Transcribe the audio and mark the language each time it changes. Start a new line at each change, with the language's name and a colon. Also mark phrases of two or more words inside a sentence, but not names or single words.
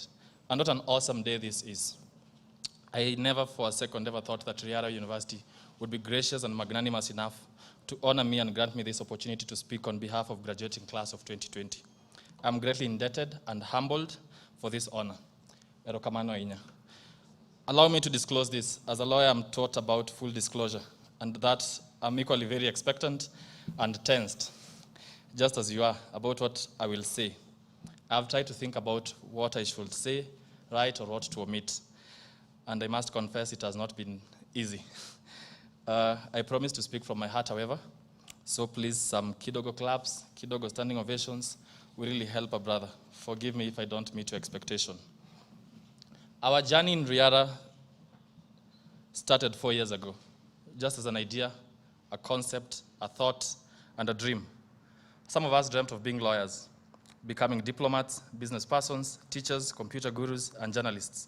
English: And what an awesome day this is. I never for a second ever thought that Riara University would be gracious and magnanimous enough to honor me and grant me this opportunity to speak on behalf of graduating class of 2020. I'm greatly indebted and humbled for this honor.
Luo (Kenya and Tanzania): Erokamano inya.
English: Allow me to disclose this. As a lawyer, I'm taught about full disclosure, and that I'm equally very expectant and tensed, just as you are, about what I will say. I've tried to think about what I should say, right, or what to omit. And I must confess it has not been easy. I promise to speak from my heart, however. So please, some kidogo claps, kidogo standing ovations will really help a brother. Forgive me if I don't meet your expectation. Our journey in Riara started 4 years ago, just as an idea, a concept, a thought, and a dream. Some of us dreamt of being lawyers, becoming diplomats, business persons, teachers, computer gurus, and journalists.